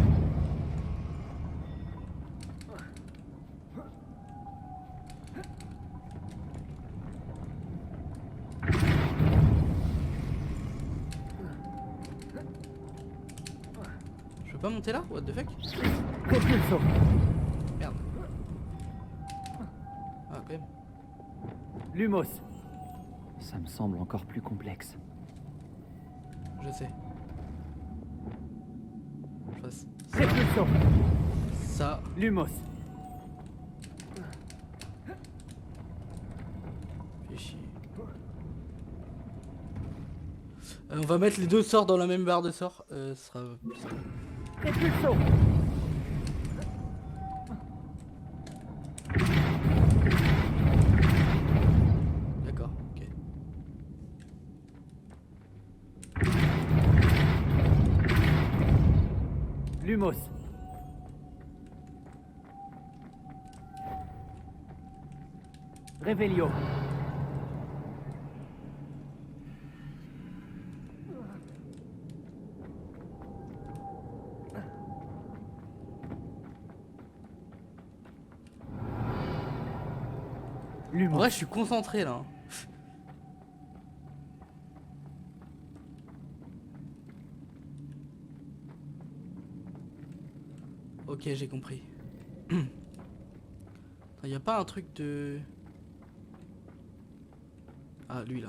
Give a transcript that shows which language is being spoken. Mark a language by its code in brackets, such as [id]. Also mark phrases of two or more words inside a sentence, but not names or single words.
[fr] Je peux pas monter là? [en] What the fuck? [fr] Repulso. Merde. Ah, quand même. Lumos. Ça me semble encore plus complexe. Je sais. Je fasse Repulso. ça. Lumos. Fais chier. On va mettre les 2 sorts dans la même barre de sorts. Ce sera plus simple. Repulso. D'accord, ok. Lumos. Revelio. En Lumos. vrai, je suis concentré là. Ok, j'ai compris. Il y a pas un truc de... Ah, lui là.